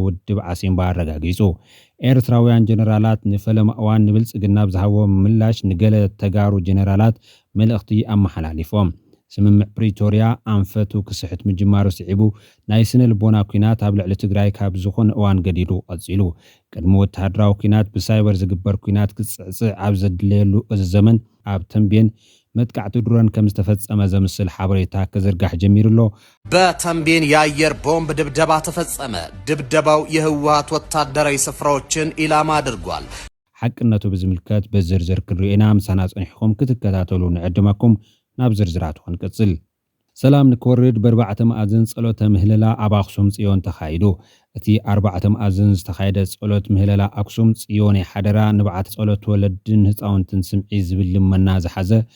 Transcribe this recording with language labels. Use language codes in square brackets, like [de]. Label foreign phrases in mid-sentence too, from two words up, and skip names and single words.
[ti] ውድብ ዓሲምባ አረጋጊጹ ኤርትራውያን ጀነራላት ንፈለማ እዋን ንብልጽግና ብዝሃቦ ምላሽ ንገለ ተጋሩ ጀነራላት መልእኽቲ ኣመሓላሊፎም ስምምዕ ፕሪቶሪያ ኣንፈቱ ክስሕት ምጅማሩ ስዒቡ ናይ ስነ ልቦና ኩናት ኣብ ልዕሊ ትግራይ ካብ ዝኾነ እዋን ገዲዱ ቀጺሉ ቅድሚ ወተሃደራዊ ኩናት ብሳይበር ዝግበር ኩናት ክጽዕጽዕ ኣብ ዘድልየሉ እዚ ዘመን ኣብ ተንቤን መጥቃዕቲ ድሮን ከም ዝተፈጸመ ዘምስል ሓበሬታ ክዝርጋሕ ጀሚሩሎ [am] በተንቤን የአየር ቦምብ ድብደባ ተፈጸመ ድብደባው የህወሓት ወታደራዊ ስፍራዎችን ኢላማ አድርጓል [ti] ሓቅነቱ ብዝምልከት በዝርዝር ክንሪኤና ምሳና ጽኒሕኩም ክትከታተሉ ንዕድመኩም ናብ ዝርዝራት ክንቅጽል ሰላም ንክወርድ በርባዕተ መኣዝን ጸሎተ ምህለላ ኣብ ኣክሱም ጽዮን ተኻይዱ እቲ ኣርባዕተ መኣዝን ዝተኻየደ ጸሎት ምህለላ ኣክሱም ጽዮን ሓደራ ንብዓት ጸሎት ወለድን ህፃውንትን ስምዒ ዝብል ልመና ዝሓዘ